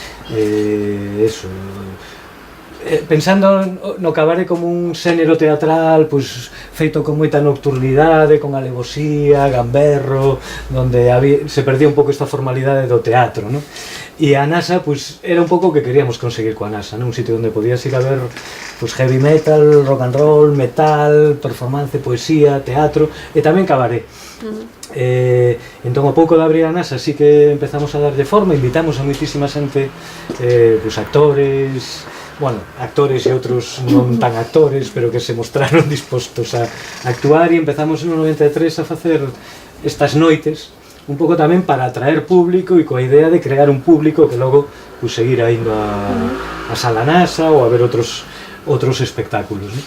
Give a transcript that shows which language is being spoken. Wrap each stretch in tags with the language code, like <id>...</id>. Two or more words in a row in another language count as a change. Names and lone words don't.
<gl>Eso, pensando no cabaré como un xénero teatral pois, feito con moita nocturnidade, con alevosía, gamberro, onde se perdía un pouco esta formalidade do teatro, non? E a NASA pois, era un pouco o que queríamos conseguir coa NASA, non? Un sitio onde podías ir a ver pois,</gl> <en>heavy metal, rock and roll, metal, performance,</en> <gl>poesía, teatro e tamén cabaré. Entón, ao pouco de abrir a NASA sí que empezamos a darlle forma, invitamos a moitísima xente, pois, actores e outros non tan actores, pero que se mostraron dispostos a actuar, e empezamos no 93 a facer estas noites, un pouco tamén para atraer público e coa idea de crear un público que logo pues, seguira indo a Sala NASA ou a ver outros espectáculos, ¿no?</gl>